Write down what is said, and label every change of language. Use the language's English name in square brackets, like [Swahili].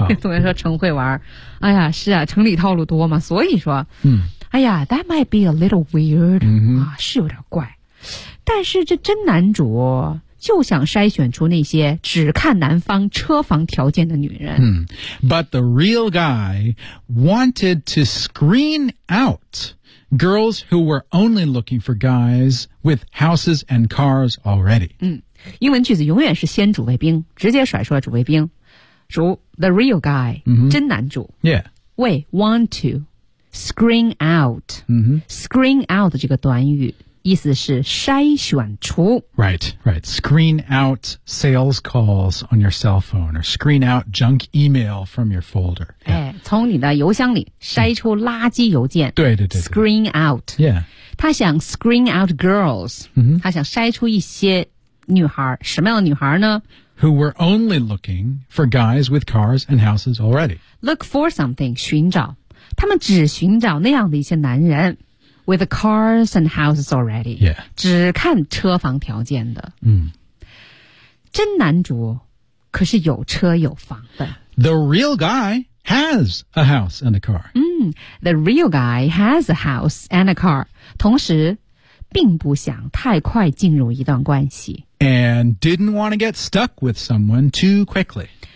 [Chinese] 有人说陈慧玩儿。哎呀，是啊，城里套路多嘛，所以说，哎呀 ， [English] that might be a little weird. [Chinese] 啊，是有点怪。但是这真男主就想筛选出那些只看男方车房条件的女人。 [English] But the real guy wanted to screen out girls who were only looking for guys with houses and cars already. [Chinese] 英文句子永远是先主谓宾，直接甩出了主谓宾。主 [English] the real guy,、 [Chinese] 真男主。 [English] Yeah. 为 want to screen out.、Screen out [Chinese] 这个短语。意思是筛选出 [English] Right, right. Screen out sales calls on your cell phone or screen out junk email from your folder.、 Yeah. [Chinese] 哎、从你的邮箱里筛出垃圾邮件、对对对对 [English] Screen out. Yeah. [Chinese] 他想 [English] screen out girls.、 [Chinese] 他想筛出一些女孩什么样的女孩呢 [English] Who were only looking for guys with cars and houses already. Look for something, [Chinese] 寻找。他们只寻找那样的一些男人。 [English] With the cars and houses already. Yeah. [Chinese] 只看车房条件的。真男主可是有车有房的。 [English] The real guy has a house and a car. The real guy has a house and a car. [Chinese] 同时并不想太快进入一段关系。 [English] And didn't want to get stuck with someone too quickly.